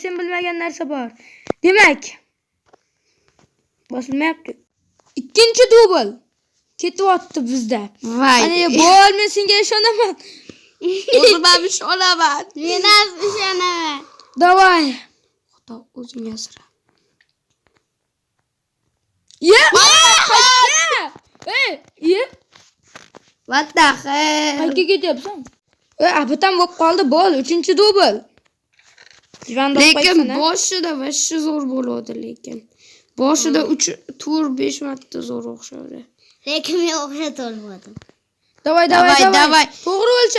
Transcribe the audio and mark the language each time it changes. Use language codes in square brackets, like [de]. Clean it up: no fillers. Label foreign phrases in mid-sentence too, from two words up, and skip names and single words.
[uz] Sen bilmagan narsa bor. Demak, bosilmayapti. Ikkinchi dubl ketyapti bizda. Voy. Ana bol, men senga ishonaman. O'zim ham ishonaman. Men ham ishonaman. Davay. Xudo o'ziga asra. Ye! Ye! [en] What the hell? [uz] Qayerga ketyapsan? Abitam bo'lib qoldi, bol, 3-dubl. Lekin boshida vashshi zo'r bo'ladi lekin. Boshida 3 tur 5 marta zo'r o'xshadi. Lekin men o'xshatolmadim. Davay. To'g'ri o'lcha.